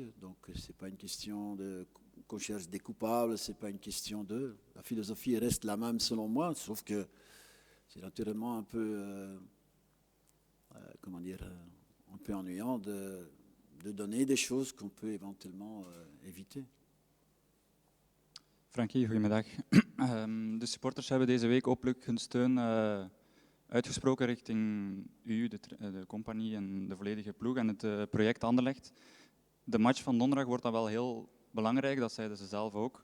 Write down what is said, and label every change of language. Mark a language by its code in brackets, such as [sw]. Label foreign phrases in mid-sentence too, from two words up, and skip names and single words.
[fr] Donc, ce n'est pas une question qu'on cherche des coupables, ce n'est pas une question de... La philosophie reste la même selon moi, sauf que c'est naturellement un peu, un peu ennuyant de donner des choses qu'on peut éventuellement éviter. [nl] Frankie, goedemiddag. De supporters hebben deze week openlijk hun steun uitgesproken richting u, de compagnie en de volledige ploeg en het project Anderlecht. De match van donderdag wordt dan wel heel belangrijk, dat zeiden ze zelf ook.